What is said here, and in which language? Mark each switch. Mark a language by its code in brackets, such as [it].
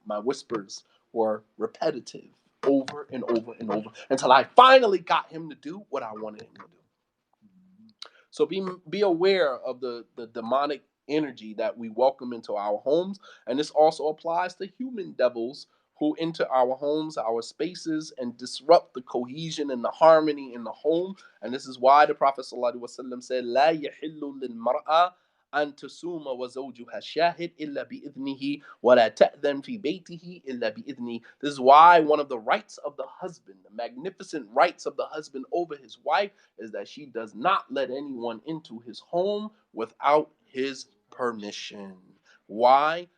[en] My whispers were repetitive over and over and over until I finally got him to do what I wanted him to do. So be aware of the demonic energy that we welcome into our homes. And this also applies to human devils who enter our homes, our spaces, and disrupt the cohesion and the harmony in the home. [ar] And this is why the Prophet ﷺ said, لا يحل للمرأة أن تسوم وزوجها شاهد إلا بإذنه ولا تأذن في بيته إلا بإذنه. [en] This is why one of the rights of the husband, the magnificent rights of the husband over his wife, is that she does not let anyone into his home without his permission. Why?